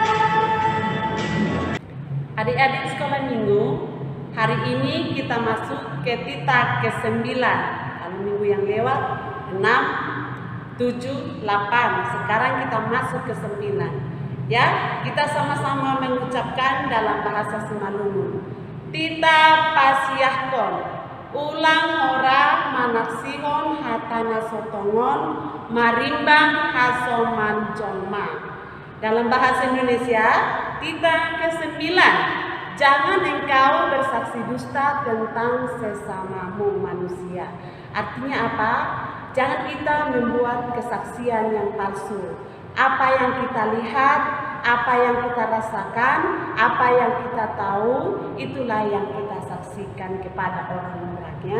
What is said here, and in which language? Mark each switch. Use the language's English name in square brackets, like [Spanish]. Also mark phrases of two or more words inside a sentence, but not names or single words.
[Indonesian] Adik-adik sekolah minggu, hari ini kita masuk ke titik ke-9. Kalau minggu yang lewat 6, 7, 8. Sekarang kita masuk ke 9. Ya, kita sama-sama mengucapkan dalam bahasa Simalungun. [Batak Simalungun] Tita pasiahkon, ulang ora manaksihon hatana sotongon, marimbang hasoman joma. [Indonesian] Dalam bahasa Indonesia, tita ke-9. jangan engkau bersaksi dusta tentang sesamamu manusia. Artinya apa? Jangan kita membuat kesaksian yang palsu. Apa yang kita lihat, apa yang kita rasakan, apa yang kita tahu, itulah yang kita saksikan kepada orang-orangnya.